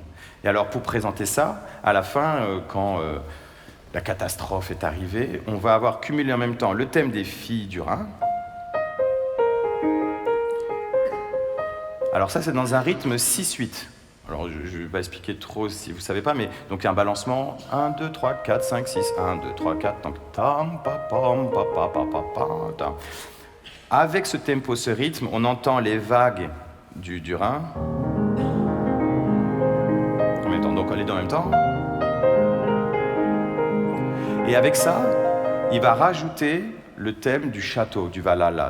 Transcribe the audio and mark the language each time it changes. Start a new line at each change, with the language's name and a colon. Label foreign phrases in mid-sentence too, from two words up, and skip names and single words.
French: Et alors, pour présenter ça, à la fin, quand la catastrophe est arrivée, on va avoir cumulé en même temps le thème des filles du Rhin. Alors ça, c'est dans un rythme 6-8. Alors, je ne vais pas expliquer trop si vous ne savez pas, mais donc il y a un balancement 1, 2, 3, 4, 5, 6, 1, 2, 3, 4, donc tam, pa, pam, pa, pa, pa, pa, pa, tam. Avec ce tempo, ce rythme, on entend les vagues du Rhin. En même temps, donc les deux en même temps. Et avec ça, il va rajouter le thème du château, du Valhalla.